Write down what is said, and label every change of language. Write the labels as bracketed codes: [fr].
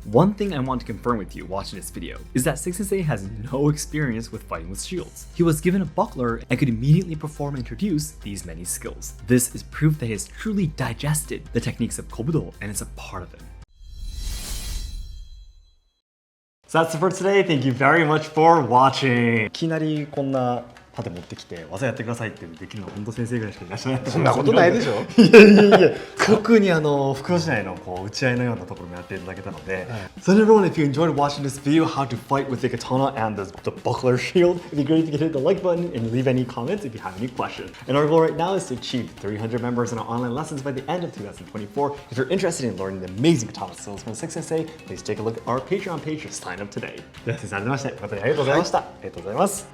[en] One thing I want to confirm with you watching this video is that Seki Sensei has no experience with fighting with shields. He was given a buckler and could immediately perform and introduce these many skills. This is proof that he has truly digested the techniques of kobudo and is a part of it. So that's it for today. Thank you very much for watching. [ja] いきなりこんな盾持ってきて技やってくださいってできるのは本当先生ぐらいしかいらっしゃらない。そんなことないでしょ。いやいやいや、特に袋市内のこう打ち合いのようなところもやっていただけたので。 [en] So everyone, if you enjoyed watching this video, how to fight with the katana and the buckler shield, it'd be great if you could hit the like button and leave any comments if you have any questions. And our goal right now is to achieve 300 members in our online lessons by the end of 2024. If you're interested in learning the amazing katana skills from Seki Sensei, please take a look at our Patreon page to sign up today. [ja] では先生、改めまして誠にありがとうございました。ありがとうございます。